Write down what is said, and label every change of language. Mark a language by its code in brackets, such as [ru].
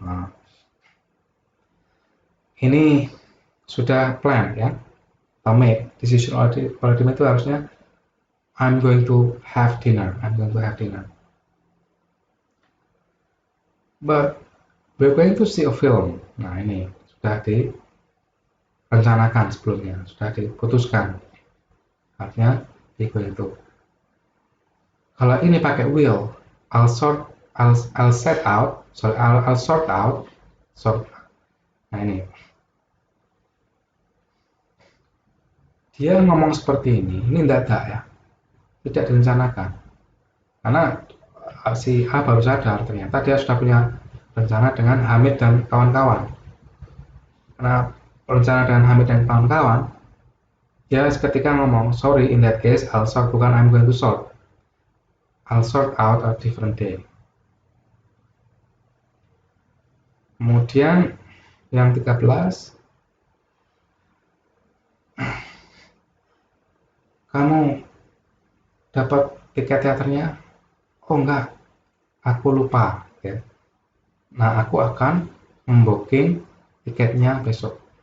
[id] Nah, ini sudah plan ya. [en] Made decision already made [id] itu harusnya [en] I'm going to have dinner. I'm going to have dinner. But we're going to see a film. [id] Nah ini sudah direncanakan sebelumnya, sudah diputuskan. Artinya going to. Kalau ini pakai will, [en] I'll sort out. [id] Nah ini. Dia ngomong seperti ini mendadak ya. Tidak direncanakan. Karena si A baru sadar ternyata dia sudah punya rencana dengan Hamid dan kawan-kawan. Karena rencana dengan Hamid dan kawan-kawan, dia ketika ngomong [en] sorry in that case I'll sort, [id] bukan [en] I'm going to sort. I'll sort out a different day. [id] Kemudian yang 13 kamu dapat tiket teaternya? Oh enggak, aku lupa ya. Nah aku akan membooking tiketnya besok.